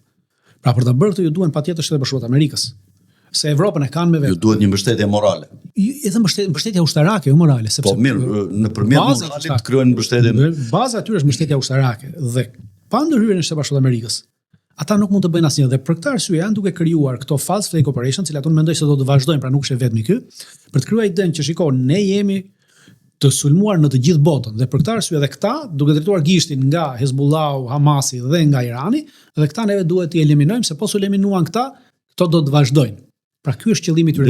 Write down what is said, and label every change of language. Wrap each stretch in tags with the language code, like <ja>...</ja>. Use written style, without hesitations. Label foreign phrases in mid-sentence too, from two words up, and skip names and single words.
<sq>Pra për ta bërë këtë ju duhen patjetër Shtetet Bashkuara të Amerikës. Se Evropën e kanë me vetë. Ju duhet një mbështetje morale. Edhe mbështetja ushtarake, jo morale, sepse po mirë, nëpërmjet moralit kryejnë mbështetjen. Baza aty është mbështetja ushtarake dhe pa ndërhyrjen e Shtetit Bashkuar të Amerikës, ata nuk mund të bëjnë asnjë dhe për këtë arsye janë duke krijuar këto</sq> <en>false flag operations,</en> <sq>cilat unë mendoj se do të vazhdojnë, pra nuk është vetëm ky, për të krijuar idenë që shikon, ne jemi të sulmuar në të gjithë botën dhe për këtë arsye edhe këta duke drejtuar gishtin nga Hezbollahu, Hamasi dhe nga Irani, dhe këta neve duhet t'i eliminojmë se po su eliminuan këta, këto do të vazhdojnë. Pra ky është qëllimi i tyre</sq>